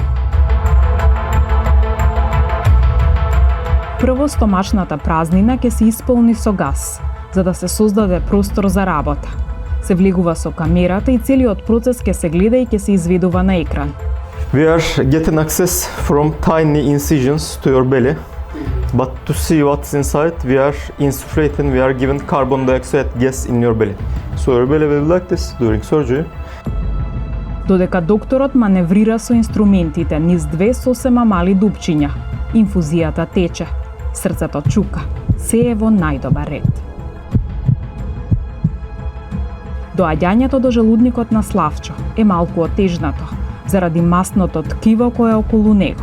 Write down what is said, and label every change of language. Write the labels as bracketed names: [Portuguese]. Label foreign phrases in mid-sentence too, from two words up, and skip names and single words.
[Macedonian] Прво стомачната празнина ќе се исполни со газ, за да се создаде простор за работа. Се влегува со камерата и целиот процес ќе се гледа и ќе се изведува на екран. [English] we are getting access from tiny incisions to your belly. But to see what's inside, we are insufflating, we are giving carbon dioxide gas in your belly. So your belly will be like this during surgery. [Macedonian] Додека докторот маневрира со инструментите низ 2 сосема мали дупчиња, инфузијата тече, срцето чука, се е во најдобар ред. Доаѓањето до желудникот на Славчо е малку отежнато, заради масното ткиво кое е околу него.